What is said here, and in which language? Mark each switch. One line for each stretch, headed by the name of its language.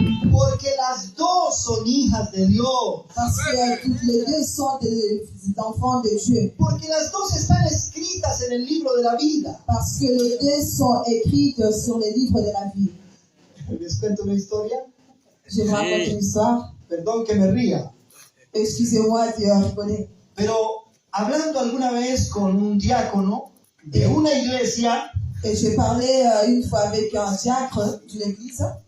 Spanish: Porque las dos son hijas de Dios.
French: Parce que toutes les deux sont des enfants de Dieu.
Spanish: Porque las dos están escritas en el libro de la vida.
French: Parce que les deux sont écrites sur les livres de la vie.
Spanish: ¿Les cuento una historia?
French: Je vous raconte une histoire.
Spanish: Perdón que me ría.
French: Excusez-moi de rigoler.
Spanish: Pero hablando alguna vez con un diácono de una iglesia,
French: Et j'ai parlé une fois avec un diacre d'une église.